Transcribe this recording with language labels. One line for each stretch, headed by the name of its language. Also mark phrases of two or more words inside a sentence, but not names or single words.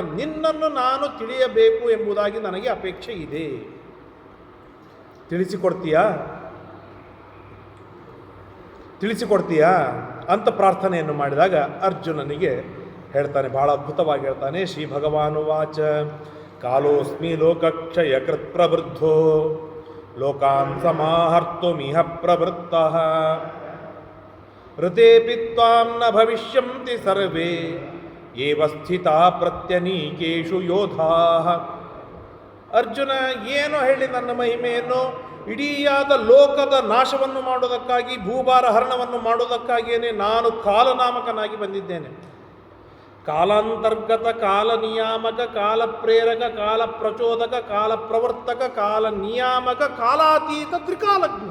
Kannada: ನಿನ್ನನ್ನು ನಾನು ತಿಳಿಯಬೇಕು ಎಂಬುದಾಗಿ ನನಗೆ ಅಪೇಕ್ಷೆ ಇದೆ, ತಿಳಿಸಿಕೊಡ್ತೀಯಾ ಅಂತ ಪ್ರಾರ್ಥನೆಯನ್ನು ಮಾಡಿದಾಗ ಅರ್ಜುನನಿಗೆ ಹೇಳ್ತಾನೆ, ಬಹಳ ಅದ್ಭುತವಾಗಿ ಹೇಳ್ತಾನೆ.
Sanskrit: ಶ್ರೀ ಭಗವಾನು ವಾಚ ಕಾಲೋಸ್ಮಿ ಲೋಕಕ್ಷಯ ಕೃತ್ ಪ್ರವೃದ್ಧೋ ಲೋಕಾನ್ ಸಮಾಹರ್ತುಮಿಹ ಪ್ರವೃತ್ತಃ ಋತೇಪಿ ತ್ವಾಂ ನ ಭವಿಷ್ಯಂತಿ ಸರ್ವೇ ಏವ ಸ್ಥಿತಾ ಪ್ರತ್ಯನೀಕೇಷು ಯೋಧಾಃ.
Kannada: ಅರ್ಜುನ ಏನೋ ಹೇಳಿ ನನ್ನ ಮಹಿಮೆಯನ್ನು, ಇಡೀಯಾದ ಲೋಕದ ನಾಶವನ್ನು ಮಾಡುವುದಕ್ಕಾಗಿ, ಭೂಭಾರ ಹರಣವನ್ನು ಮಾಡುವುದಕ್ಕಾಗಿಯೇ ನಾನು ಕಾಲನಾಮಕನಾಗಿ ಬಂದಿದ್ದೇನೆ. ಕಾಲಾಂತರ್ಗತ, ಕಾಲ ನಿಯಾಮಕ, ಕಾಲ ಪ್ರೇರಕ, ಕಾಲ ಪ್ರಚೋದಕ, ಕಾಲ ಪ್ರವರ್ತಕ, ಕಾಲ ನಿಯಾಮಕ, ಕಾಲಾತೀತ, ತ್ರಿಕಾಲಜ್ಞ.